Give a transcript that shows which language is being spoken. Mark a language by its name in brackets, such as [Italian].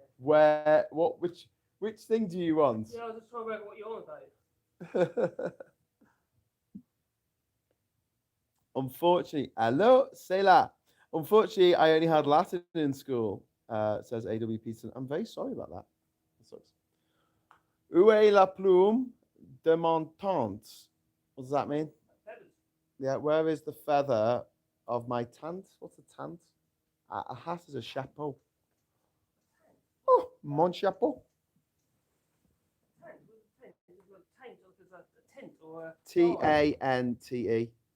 [English] where, what, which thing do you want? Yeah, I was just trying to work out what you're on about. Unfortunately, hello, sailor. Unfortunately, I only had Latin in school, says A.W. Peterson. I'm very sorry about that. That sucks. [French] Où est la plume de mon tante? [English] What does that mean? Feathers. Yeah, where is the feather of my tante? What's a tante? A hat is a chapeau. [French] Oh, mon chapeau. [English] Tent. Tent. There's a tent or a Tante.